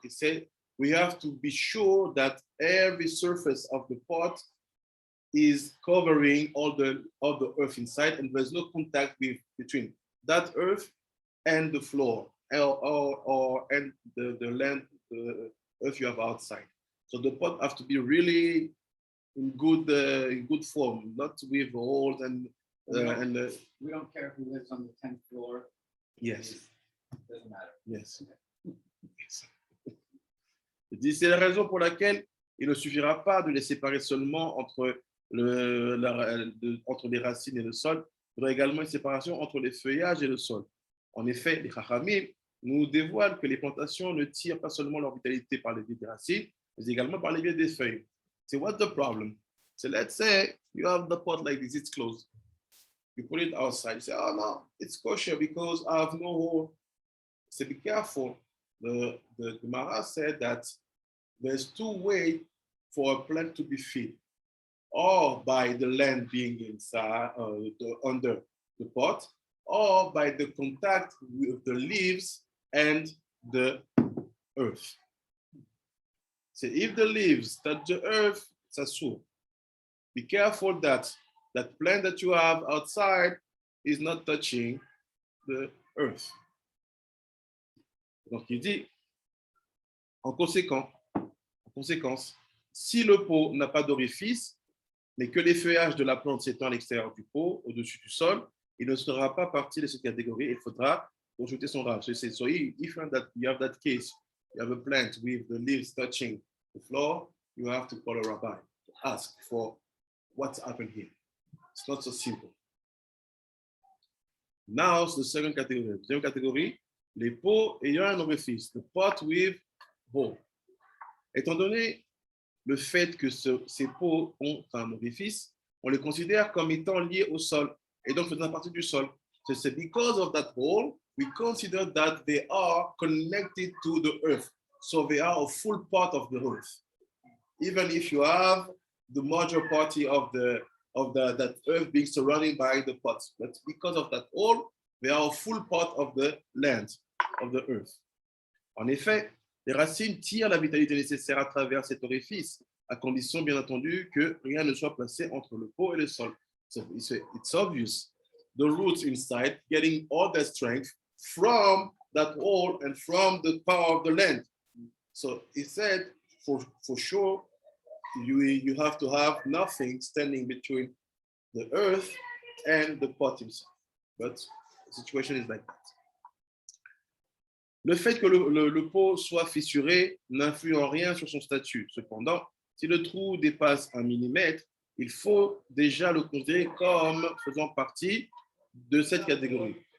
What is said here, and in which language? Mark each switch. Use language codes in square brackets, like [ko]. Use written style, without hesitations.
[en] It said we have to be sure that every surface of the pot is covering all the earth inside, and there's no contact between that earth and the floor and the land, the earth you have outside. So the pot have to be really in good form, not with holes and we don't care who lives on the 10th floor. Yes. It doesn't matter. Yes. [fr] C'est la raison pour laquelle il ne suffira pas de les séparer seulement entre les racines et le sol. Il y aura également une séparation entre les feuillages et le sol. En effet, les Chachamim nous dévoilent que les plantations ne tirent pas seulement leur vitalité par les biais des racines, mais également par les biais des feuilles. [en] So what's the problem? So let's say you have the pot like this, it's closed. You put it outside. You say, oh no, it's kosher because I have no hole. So be careful. The Gemara said that there's two ways for a plant to be fed, or by the land being inside, under the pot, or by the contact with the leaves and the earth. So if the leaves touch the earth, it's asur. Be careful that that plant that you have outside is not touching the earth. [fr] Donc il dit, en conséquence, si le pot n'a pas d'orifice, mais que les feuillages de la plante s'étendent à l'extérieur du pot, au-dessus du sol, il ne sera pas partie de cette catégorie. Il faudra consulter son rab. [en] So if you have that case, you have a plant with the leaves touching the floor, you have to call a rabbi to ask for what's happened here. It's not so simple. Now, the second category. [fr] Deuxième catégorie, les pots ayant un orifice, [en] the pot with hole. [fr] Étant donné le fait que ces pots ont un orifice, on les considère comme étant liés au sol et donc faisant partie du sol. [en] So c'est because of that hole, we consider that they are connected to the earth. So they are a full part of the earth. Even if you have the major party of that earth being surrounded by the pots, but because of that hole, they are a full part of the land, of the earth. [fr] En effet, les racines tirent la vitalité nécessaire à travers cet orifice, à condition bien entendu que rien ne soit placé entre le pot et le sol. [en] So it's obvious. The roots inside getting all their strength from that hole and from the power of the land. So he said, for sure, you have to have nothing standing between the earth and the pot himself. But the situation is like that. [fr] Le fait que le pot soit fissuré n'influe en rien sur son statut. Cependant, si le trou dépasse 1 millimètre, il faut déjà le considérer comme faisant partie de cette catégorie.